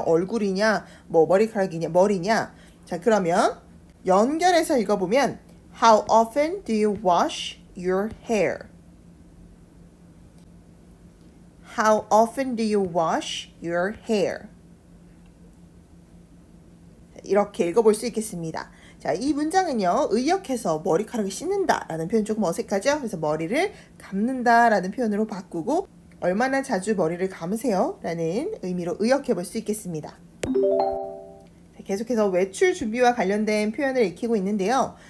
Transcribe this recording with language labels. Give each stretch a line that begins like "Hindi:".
Korean: 얼굴이냐 뭐 머리카락이냐 머리냐. 자, 그러면 연결해서 읽어보면
English: How often do you wash your hair? How often do you wash your hair?
Korean: 이렇게 읽어볼 수 있겠습니다. 자, 이 문장은요, 의역해서 머리카락을 씻는다 라는 표현 조금 어색하죠? 그래서 머리를 감는다 라는 표현으로 바꾸고 얼마나 자주 머리를 감으세요? 라는 의미로 의역해 볼 수 있겠습니다. 자, 계속해서 외출 준비와 관련된 표현을 익히고 있는데요.